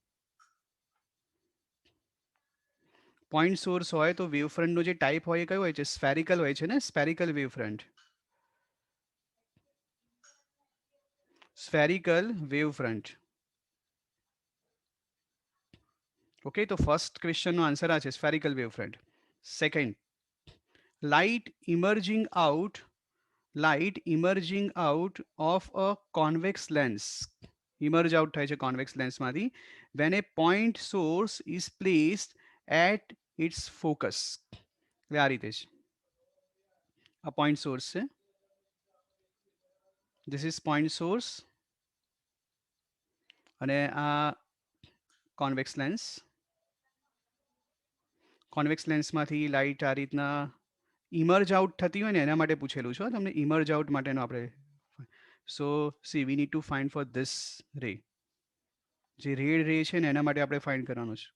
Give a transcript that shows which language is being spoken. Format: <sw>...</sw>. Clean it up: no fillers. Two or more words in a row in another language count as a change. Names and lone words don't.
<en>point source</en> <gu>હોય તો</gu> <en>wave frontનો</en> <gu>જે ટાઈપ હોય એ કયો હોય છે?</gu> <en>સ્ફેરિકલ</en> <gu>હોય છે ને,</gu> <en>spherical wave front. spherical wave front.</en> <gu>ઓકે, તો ફર્સ્ટ ક્વેશ્ચનનો આન્સર આ છે,</gu> <en>spherical wave front.</en> <gu>સેકન્ડ,</gu> <en>light emerging out light emerging out of a convex lens. Emerge out</en> <gu>થાય છે</gu> <en>convex lens માંથી when a point source is placed at its focus.</en> <gu>એટલે આ રીતે છે, આ</gu> <en>point source</en> <gu>છે,</gu> <en>this is point source</en> <gu>અને આ</gu> <en>convex lens. convex lensમાંથી</en> <gu>લાઇટ આ રીતના</gu> <en>emerge out</en> <gu>થતી હોય ને એના માટે પૂછેલું છે તમને,</gu> <en>emerge out</en> <gu>માટેનો આપણે.</gu> <en>so see we need to find for this ray,</en> <gu>જે</gu> <en>red ray</en> <gu>છે ને એના માટે આપણે ફાઇન્ડ કરવાનું છે.</gu>